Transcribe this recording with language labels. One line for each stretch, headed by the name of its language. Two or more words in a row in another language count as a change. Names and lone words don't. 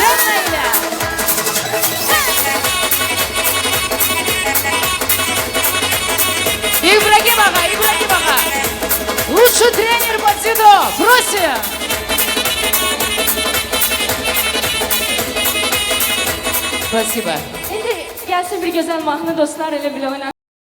Russian: Ибрагим ага, Ибрагим ага! Лучший тренер по дзюдо! Просим! Спасибо.
Turkish: Endi gelsin bir güzel mahnı dostlar ile bile oynayalım.